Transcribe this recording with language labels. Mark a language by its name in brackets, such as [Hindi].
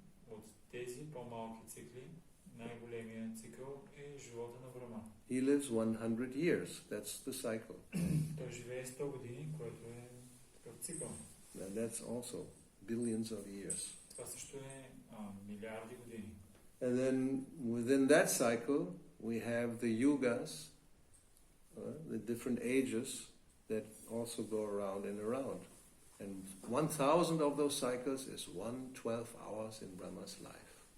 [Bulgarian] От тези по-малки цикли, най-големият цикъл е живота на Брахма. [English] He lives 100 years. That's the cycle. [Bulgarian] Той живее 100 години, което е такъв цикъл. [English] And that's also billions of years. [Bulgarian] Това също е милиарди години. [English] And then within that cycle, we have the yugas, the different ages that also go around and around. And 1,000 of those cycles is 12 hours in Brahma's life.